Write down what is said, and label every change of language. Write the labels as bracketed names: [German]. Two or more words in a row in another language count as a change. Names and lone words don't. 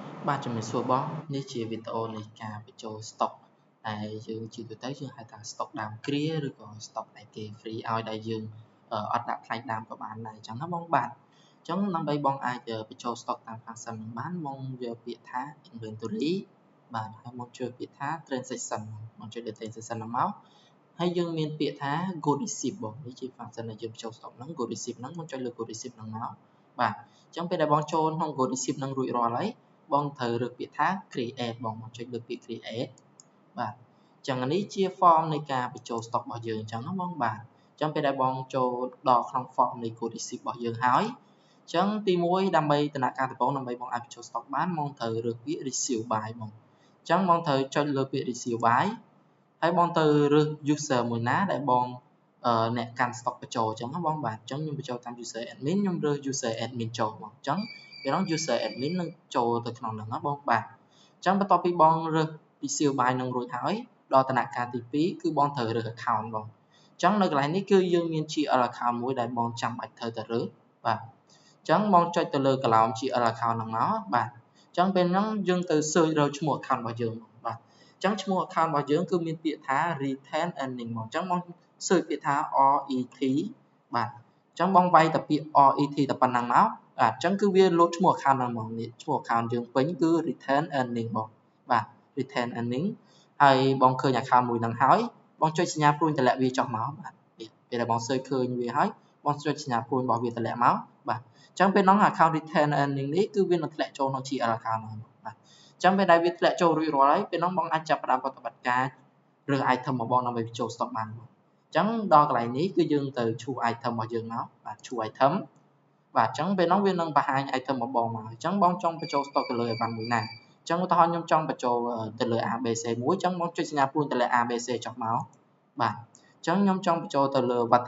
[Khmer] បាទជំរាបសួរបងនេះជាវីដេអូនៃការបញ្ចូល stock ដែលយើងជាទូទៅយើងហៅថា stock ដើមគ្រាឬក៏ stock ដែលគេ free ឲ្យដែលយើងអត់ដាក់ថ្លៃដើមក៏បានដែរអញ្ចឹងណាបងបាទអញ្ចឹង ដើម្បីបងអាចបញ្ចូល stock តាមខាងសិនបានមកយកពាក្យថា inventory បាទហើយមកជួយពាក្យថា transaction មកជួយលើ transaction ហ្នឹងមកហើយយើងមានពាក្យថា go receive បងនេះជា function ដែលយើងបញ្ចូល stock ហ្នឹង [English] go receive [Khmer] ហ្នឹងមកចុចលើ [English] go receive [Khmer] ហ្នឹងមកបាទអញ្ចឹងពេលដែលបងចូលក្នុង [English] go receive [Khmer] ហ្នឹងរួចរាល់ហើយបងត្រូវរើសពាក្យថា create បងមកចុចលើពាក្យ create បាទអញ្ចឹងនេះជា form នៃការបញ្ចូល stock របស់យើងអញ្ចឹងណាបងបាទអញ្ចឹងពេលដែលបងចូលដល់ក្នុង form នៃ [English] go receive [Khmer] របស់យើងហើយអញ្ចឹងទី1ដើម្បីដំណាក់កាលដំបូងដើម្បីបងអាចបញ្ចូល stock បានបងត្រូវរើសពាក្យ [English] receive by [Khmer] បងអញ្ចឹងបងត្រូវចុចលើ ពាក្យ [English] receive by [Khmer] ហើយបងត្រូវរើស user មួយណាដែលបងអ្នកកាន់ stock បញ្ចូលអញ្ចឹងណាបងបាទអញ្ចឹងខ្ញុំបញ្ចូលតាម [English] user admin [Khmer] ខ្ញុំរើស [English] user admin [Khmer] ចូលមក អញ្ចឹងពេលហ្នឹង [English] user admin [Khmer] នឹងចូលទៅក្នុងហ្នឹងណាបងបាទអញ្ចឹងបន្ទាប់ពីបងរើស [English] receive by [Khmer] នឹងរួចហើយដល់ដំណាក់កាលទី2គឺបងត្រូវរើស account បងអញ្ចឹងនៅកន្លែងនេះគឺយើងមាន [English] GL account [Khmer] មួយដែលបងចាំបាច់ត្រូវតែរើសបាទអញ្ចឹងបងចុចទៅលើកន្លោម [English] GL account [Khmer] ហ្នឹងមកបាទអញ្ចឹងពេលហ្នឹងយើងទៅ search រកឈ្មោះ account របស់យើងបាទអញ្ចឹងឈ្មោះ account របស់យើងគឺមានពាក្យថា [English] retain earning [Khmer] មកអញ្ចឹងបង search ពាក្យថា RET បាទ អញ្ចឹងបងវាយតែពាក្យ RET តែប៉ុណ្ណឹងមកបាទអញ្ចឹងគឺវាលោតឈ្មោះ account ហ្នឹងមកនេះឈ្មោះ account យើងពេញគឺ [English] retain earning [Khmer] បងបាទ [English] retain earning [Khmer] ហើយបងឃើញ account មួយហ្នឹងហើយបងចុចសញ្ញាព្រួយតម្លាក់វាចុះមកបាទពេលដែលបង search ឃើញវាហើយបងចុចសញ្ញាព្រួយរបស់វាតម្លាក់មកបាទអញ្ចឹងពេលហ្នឹង [English] account retain earning [Khmer] នេះគឺវានឹងធ្លាក់ចូលក្នុង [English] GL account [Khmer] ហ្នឹងបាទអញ្ចឹងពេលដែលវាធ្លាក់ចូលរួចរាល់ហើយពេលហ្នឹងបងអាចចាប់ផ្ដើមប្រតិបត្តិការរើស item របស់បងដើម្បីបញ្ចូល stock បានបងអញ្ចឹងដល់កន្លែងនេះគឺយើងទៅឈូស item របស់យើងមកបាទឈូស item បាទអញ្ចឹងពេលហ្នឹងវានឹងបង្ហាញ item របស់បងមកអញ្ចឹងបងចង់បញ្ចូល stock ទៅលើអីវ៉ាន់មួយណាអញ្ចឹងឧទាហរណ៍ខ្ញុំចង់បញ្ចូលទៅលើ ABC មួយអញ្ចឹងបងចុចសញ្ញាព្រួយតម្លាក់ ABC ចុះមកបាទអញ្ចឹងខ្ញុំចង់បញ្ចូលទៅលើវឌ្ឍ